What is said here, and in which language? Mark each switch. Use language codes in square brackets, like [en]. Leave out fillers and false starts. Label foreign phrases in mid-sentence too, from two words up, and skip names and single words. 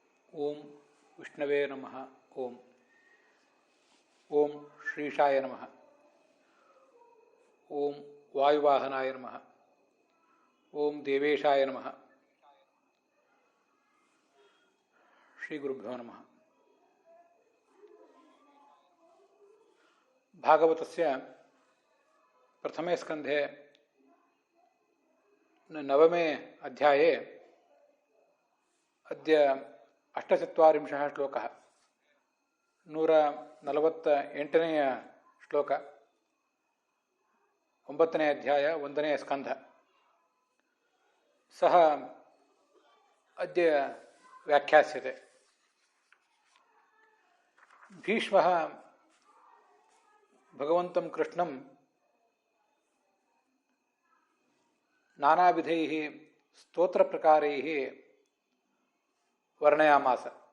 [sa] ಓಂ ವಿಷ್ಣವೇ ನಮಃ. ಓಂ ಓಂ ಶ್ರೀಶಾಯ ನಮಃ. ಓಂ ವಾಯುವಾಹನಾಯ ನಮಃ. ಓಂ ದೇವೇಶಾಯ ನಮಃ. ಶ್ರೀ ಗುರುಭ್ಯೋ ನಮಃ. ಭಾಗವತಸ್ಯ ಪ್ರಥಮೇ ಸ್ಕಂಧೆ ನವಮೇ ಅಧ್ಯಾಯೇ ಅದ್ಯ 48 ಶ್ಲೋಕಃ [kn] 148ನೇ ಶ್ಲೋಕ, 9ನೇ ಅಧ್ಯಾಯ 1ನೇ ಸ್ಕಂಧ. [sa] ಸಹ ಅದ್ಯ ವ್ಯಾಖ್ಯಾಸ್ಯತೆ. ಭೀಷ್ಮಃ ಭಗವಂತಂ ಕೃಷ್ಣಂ ನಾನಾವಿಧೈಃ ಸ್ತೋತ್ರಪ್ರಕಾರೈಃ ವರ್ಣಯಾಮಾಸ.